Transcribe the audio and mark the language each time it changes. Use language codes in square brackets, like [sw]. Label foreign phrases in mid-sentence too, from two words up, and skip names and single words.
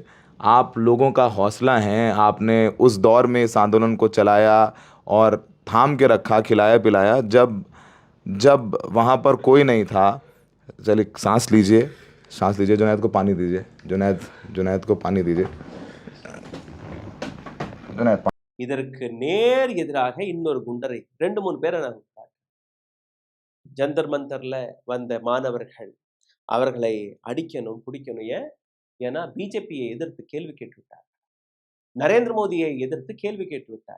[hi] आप लोगों का हौसला है, आपने उस दौर में इस आंदोलन को चलाया और थाम के रखा, खिलाया पिलाया जब वहाँ पर कोई नहीं था। चलिए सांस लीजिए, जुनैद को पानी दीजिए, जुनैद को पानी दीजिए। जुनैद [ta] இதற்கு நேர் எதிராக இன்னொரு குண்டரை 2-3 பேரை நான் ஜந்தர் மந்தர்ல வந்த மாணவர்கள் அவர்களை அடிக்கணும் பிடிக்கணும். ஏன்னா பிஜேபியை எதிர்த்து கேள்வி கேட்டு விட்டார்கள், நரேந்திர மோடியை எதிர்த்து கேள்வி கேட்டு விட்டார்கள்.